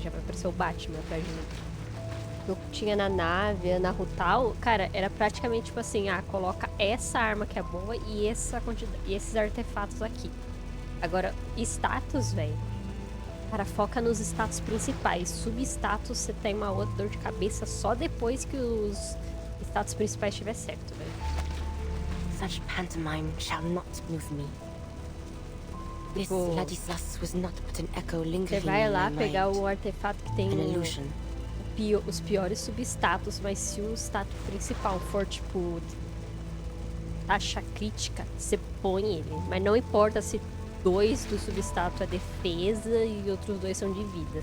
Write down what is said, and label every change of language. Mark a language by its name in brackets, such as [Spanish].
[Portuguese] Já vai aparecer o Batman pra gente. Eu tinha na nave, na Rutal, cara, era praticamente tipo assim, coloca essa arma que é boa e essa quantidade, e esses artefatos aqui. Agora, status, velho. Cara, foca nos status principais. Substatus, você tem uma outra dor de cabeça só depois que os status principais estiver certo, velho. [English] Such pantomime shall not move me. This Ladislas was not but an echo lingering. [Portuguese] Você vai lá pegar o artefato que tem [English] illusion. [Portuguese] Os piores substatus, mas se o status principal for tipo taxa crítica, você põe ele. Mas não importa se 2 do substatus é defesa e outros 2 são de vida.